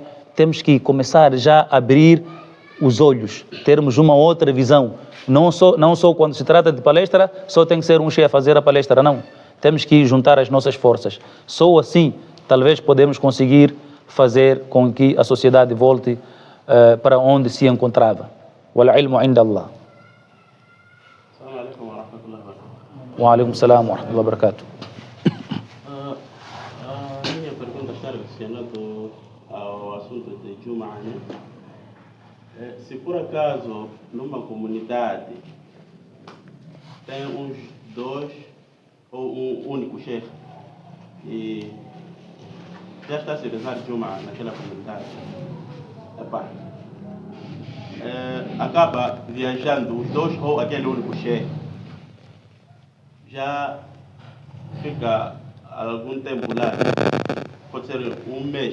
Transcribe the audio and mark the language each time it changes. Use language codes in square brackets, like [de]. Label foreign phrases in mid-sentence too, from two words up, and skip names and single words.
[pt] Temos que começar já a abrir os olhos, termos uma outra visão. Não só quando se trata de palestra, só tem que ser um sheikh a fazer a palestra, não. Temos que juntar as nossas forças. Só assim, talvez podemos conseguir fazer com que a sociedade volte para onde se encontrava. [ar] والعلم عند الله. وعليكم السلام ورحمة الله وبركاته. [pt] Minha pergunta está relacionada ao assunto de Juma, né? Se por acaso numa comunidade tem uns dois ou um único sheikh e já está a se rezar Juma naquela comunidade, acaba viajando os dois ou aquele único sheikh, já fica algum tempo lá, pode ser um mês,